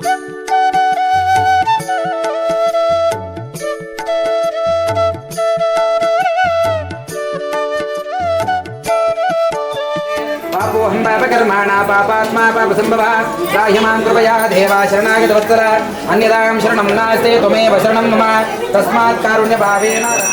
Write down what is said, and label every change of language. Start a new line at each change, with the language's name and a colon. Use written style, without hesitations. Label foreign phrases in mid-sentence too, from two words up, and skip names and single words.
Sanskrit: ಪಾಪೋಹಂ ಪಾಪಕರ್ಮಾಣ ಪಾಪಾತ್ಮಾ ಪಾಪಸಂಭವ ರಾಹ್ಯಮಾಂ ಕೃಪಯಾ ದೇವ ಶರಣಾಗತ ವತ್ಸರ ಅನ್ಯದಾಂ ಶರಣಂ ನಾಸ್ತೆ ತ್ವಮೇವ ಶರಣಂ ಮಮ ತಸ್ಮಾತ್ ಕಾರುಣ್ಯ ಭಾವೇನ